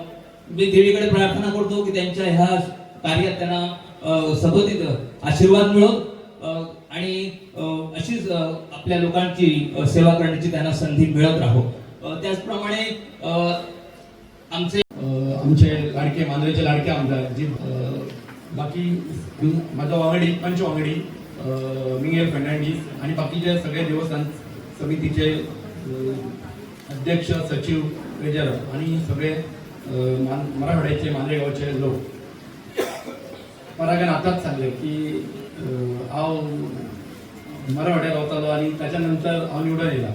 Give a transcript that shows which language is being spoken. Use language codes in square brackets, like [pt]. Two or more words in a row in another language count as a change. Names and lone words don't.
[mr] मी देवीकडे प्रार्थना करतो की त्यांच्या ह्या कार्यात त्यांना सतत आशीर्वाद मिळो आणि अशीच आपल्या लोकांची सेवा करण्याची त्यांना संधी मिळत राहो. त्याचप्रमाणे [kok] आमचे लाडके मांद्रेचे लाडके आमदार जे बाकी माझा वांगडी पंचवांगडी मिंगेल फर्नांडीस आणि बाकीचे सगळे देवस्थान समितीचे अध्यक्ष सचिव ट्रेजरर आणि सगळे मराठवाड्याचे मांद्रेगावचे लोक परागन आताच सांगले की हांव मराठवाड्यात रावतालो आणि त्याच्यानंतर हांव निवडून येयला.